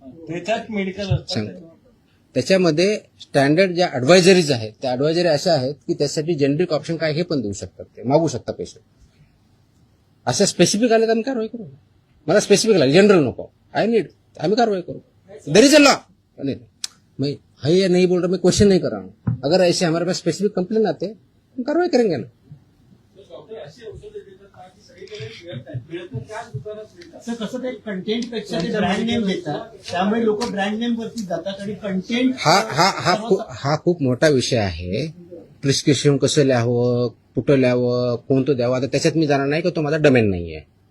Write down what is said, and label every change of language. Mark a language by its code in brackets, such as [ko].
[mr] त्याच्यात मेडिकल सांगतो. त्याच्यामध्ये स्टँडर्ड ज्या ऍडवायझरीज आहेत त्या ऍडवायझरी अशा आहेत की त्यासाठी जेनरिक ऑप्शन काय हे पण देऊ शकतात. ते मागू शकता पेशंट. असं स्पेसिफिक आले तर आम्ही कारवाई करू. मला स्पेसिफिक लागेल जनरल नको. आम्ही कारवाई करू. [en] There is a law. [hi] मैं ये नहीं बोल रहा, मैं क्वेश्चन नहीं कर रहा हूँ. अगर ऐसे हमारे पास स्पेसिफिक कंप्लेन आते हम कार्रवाई करेंगे ना. [mr] असं कसं ते कंटेंट पेक्षा ते ब्रँड नेम देतात, त्यामुळे लोक ब्रँड नेम वरती जातात आणि कंटेंट हा खूप मोठा विषय आहे. प्रिस्क्रिप्शन कसं लिहावं, कुठं लिहावं, कोणतं द्यावं, आता त्याच्यात मी जाणार नाही की तो माझा डोमेन नाही आहे.